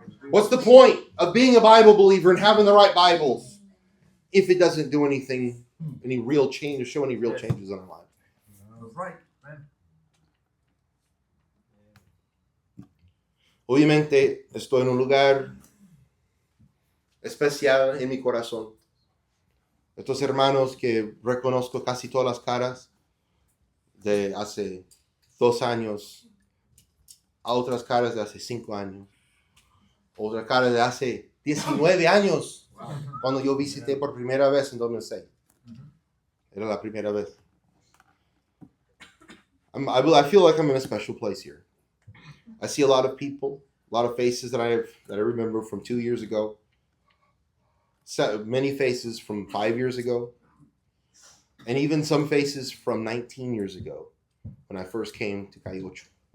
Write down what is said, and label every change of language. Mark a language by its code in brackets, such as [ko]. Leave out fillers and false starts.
[en] What's the point of being a Bible believer and having the right Bibles if it doesn't do anything, any real change, or show any real changes in our lives? That's right. Man. [es] Obviamente estoy en un lugar especial en mi corazón. Estos hermanos que reconozco casi todas las caras de hace 2 años, a otras caras de hace 5 años, otra cara de hace 19 años, cuando yo visité por primera vez en 2006. Era la primera vez. [en] I feel like I'm in a special place here. I see a lot of people, a lot of faces that I remember from 2 years ago. Many faces from 5 years ago. And even some faces from 19 years ago when I first came to Calle Ocho.